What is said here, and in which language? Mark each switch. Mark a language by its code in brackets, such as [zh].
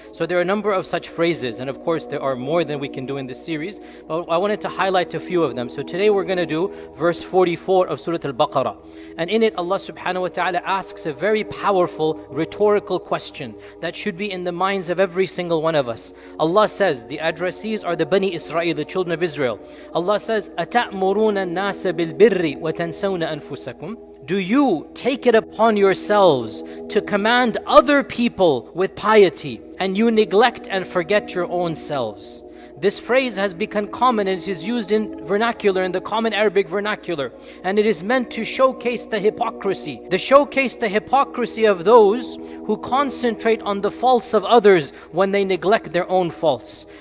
[en] So there are a number of such phrases, and of course there are more than we can do in this series, but I wanted to highlight a few of them. So today we're going to do verse 44 of Surah Al-Baqarah. And in it, Allah subhanahu wa ta'ala asks a very powerful rhetorical question that should be in the minds of every single one of us. Allah says, the addressees are the Bani Israel, the children of Israel. Allah says, [ar] أَتَأْمُرُونَ النَّاسَ بِالْبِرِّ وَتَنْسَوْنَ أَنفُسَكُمْ. [en] Do you take it upon yourselves to command other people with piety, and you neglect and forget your own selves? This phrase has become common and it is used in vernacular, in the common Arabic vernacular. And it is meant to showcase the hypocrisy. The hypocrisy of those who concentrate on the faults of others when they neglect their own faults.